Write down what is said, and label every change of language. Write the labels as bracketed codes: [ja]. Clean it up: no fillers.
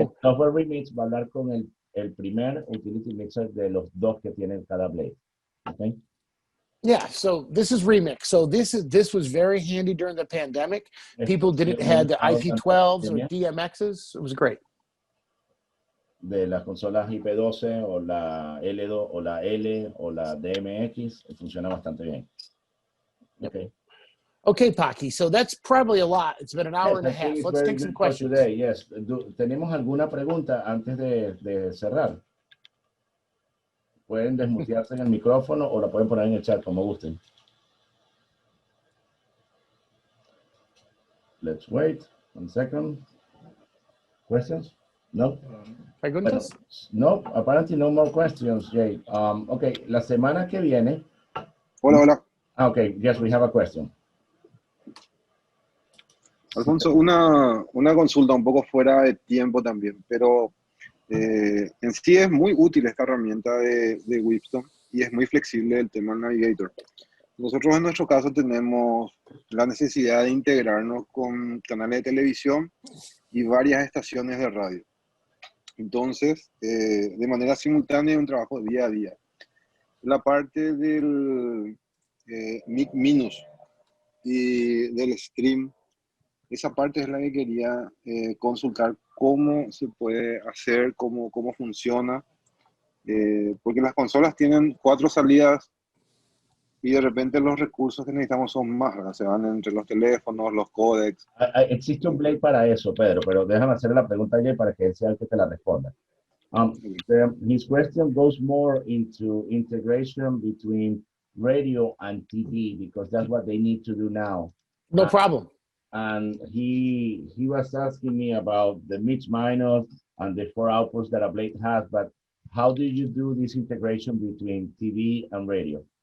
[es] el software Remix va a hablar con el primer utility mixer de los dos que tiene cada blade. [en] Okay. Yeah, so this is Remix. So this was very handy during the pandemic. People didn't have the IP12s or DMXs. It was great. [es] De las consolas IP12 o la L2 o la L o la DMX, funciona bastante bien. [en] Okay. Okay, Paki. So that's probably a lot. It's been an hour and a half. Let's take some questions. Today. Yes. [es] ¿Tenemos alguna pregunta antes de cerrar? Pueden desmutearse en el micrófono o la pueden poner en el chat como gusten. [en] Let's wait 1 second. Questions? No? [es] Preguntas? [en] No, apparently no more questions, Jay. [es] Okay, la semana que viene. Hola. [en] Okay, yes, we have a question. [es] Alfonso, una consulta un poco fuera de tiempo también, pero en sí es muy útil esta herramienta de Wheatstone y es muy flexible el tema del Navigator. Nosotros en nuestro caso tenemos la necesidad de integrarnos con canales de televisión y varias estaciones de radio. Entonces, de manera simultánea es un trabajo día a día. La parte del minus y del stream, esa parte es la que quería consultar cómo se puede hacer, cómo funciona, porque las consolas tienen 4 salidas y de repente los recursos que necesitamos son más, ¿verdad? Se van entre los teléfonos, los códecs. Existe un Blade para eso, Pedro, pero déjame hacer la pregunta ya para que él sea el que te la responda. [en] His question goes more into integration between radio and TV, because that's what they need to do now. No problem. And he was asking me about the mix minus and the 4 outputs that a Blade has, but how do you do this integration between TV and radio?